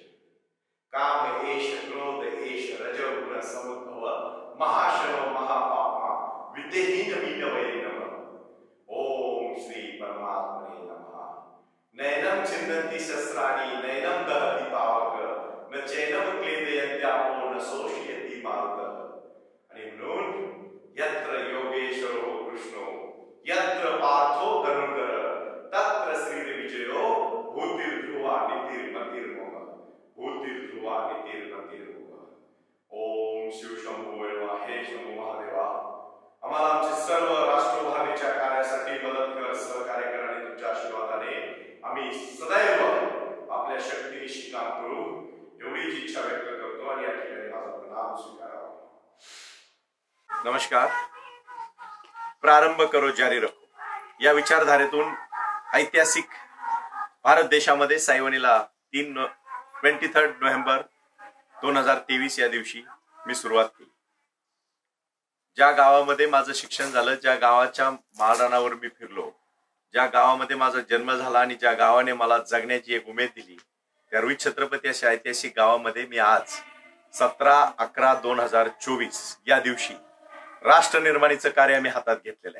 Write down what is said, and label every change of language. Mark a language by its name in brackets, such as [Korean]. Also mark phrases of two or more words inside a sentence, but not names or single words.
[Sanskrit] काम एष क्रोध एष रजोगुण समुद्भव महाशनो महापापमा विद्यहीन मीनवैरिणम. ओम श्री परमात्मने नमः. नैनं छिन्दन्ति शस्त्राणि नैनं दहति पावक न चैनं क्लेदयन्त्यापो न शोषयति मारुतः. [Marathi] आणि म्हणून [Sanskrit] यत्र योगेश्वरो कृष्णो यत्र पार्थो धनुर्धर तत्र श्रीर्विजयो भूतिर्ध्रुवा नितिर्मतिर्मम भूतिर्ध्रुवा नितिर्मतिर्मम. ओम शिव शंभू वैवा. [Marathi] हे शंभू महादेवा, आम्हाला आमचे सर्व राष्ट्रभावेच्या कार्यासाठी मदत कर, सहकार्य कर आणि तुमच्या आशीर्वादाने आम्ही सदैव आपल्या शक्तीनिशी काम करू एवढीच इच्छा व्यक्त करतो. आणि या ठिकाणी माझं नाम स्वीकारावं. नमस्कार. [Hindi] प्रारंभ करो, जारी रखो [Marathi] या विचारधारेतून ऐतिहासिक भारत देशामध्ये साईवाणीला 23 नोव्हेंबर 2023 या दिवशी मी सुरुवात केली. ज्या गावामध्ये माझं शिक्षण झालं, ज्या गावाच्या माळरानावर मी फिरलो, ज्या गावामध्ये माझा जन्म झाला आणि ज्या गावाने मला जगण्याची एक उमेद दिली, त्या रोहित छत्रपती अशा ऐतिहासिक गावामध्ये मी आज 17/11/2024 या दिवशी राष्ट्र निर्माणीचं कार्य आम्ही हातात घेतलेलं आहे.